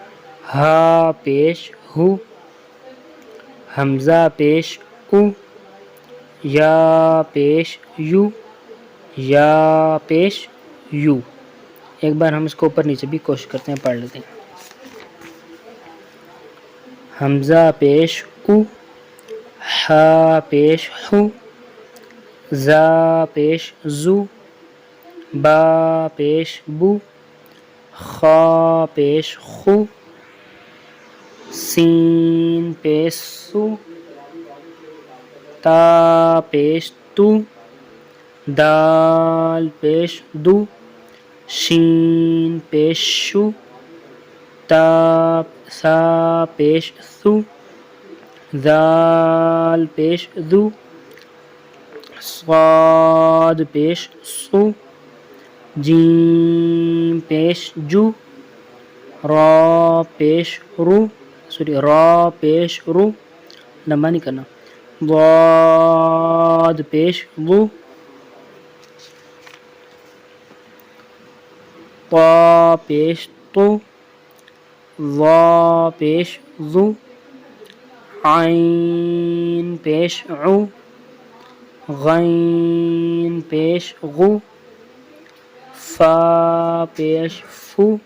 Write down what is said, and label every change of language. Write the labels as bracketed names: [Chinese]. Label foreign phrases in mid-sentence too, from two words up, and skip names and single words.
[Urdu] ہا پیش ہو، حمزہ پیش او، یا پیش یو، یا پیش یو۔ ایک بار ہم اس کو اوپر نیچے بھی کوشش کرتے ہیں، پڑھ لیتے ہیں۔ حمزہ پیش او، ہا پیش ہو، زا پیش زو، با پیش بو، خا پیش خو، سین پیش سو، تا پیش تو، دال پیش دو، شین پیش شو، تا سا پیش سو، ذال پیش ذو، صاد پیش سو، جیم پیش جو، را پیش رو، را پیش رو، لمبا نہیں کرنا، ضاد پیش ضو، طا پیش تو، ظا پیش ظو، عین پیش عو، غین پیش غو، فا پیش فو،